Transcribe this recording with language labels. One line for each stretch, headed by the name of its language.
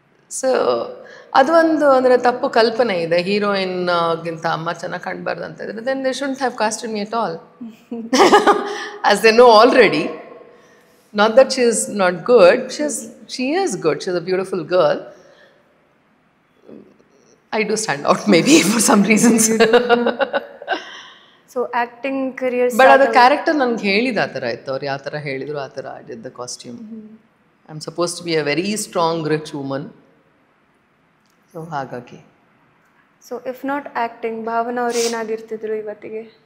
Kannada: So ಅದು ಒಂದು ಅಂದರೆ ತಪ್ಪು ಕಲ್ಪನೆ ಇದೆ, ಹೀರೋಯಿನ್ಗಿಂತ ಅಮ್ಮ ಚೆನ್ನಾಗಿ ಕಾಣಬಾರ್ದು ಅಂತ ಇದ್ರೆ
English: Then they shouldn't have casted me at all as they know already. Not that she is not good, she is good, she is a beautiful girl. I do stand out maybe for some reasons. So acting career
Kannada: but ಅದು character ನನಗೆ ಹೇಳಿದ ಆ ಥರ ಇತ್ತು, ಅವ್ರು ಯಾವ ಥರ ಹೇಳಿದ್ರು ಆ ಥರ
English: I did the costume. I am suppose to be a very strong rich woman.
Kannada: So ಹಾಗಾಗಿ
English: so if not acting,
Kannada: Bhavana ಅವ್ರು ಏನಾಗಿರ್ತಿದ್ರು ಇವತ್ತಿಗೆ?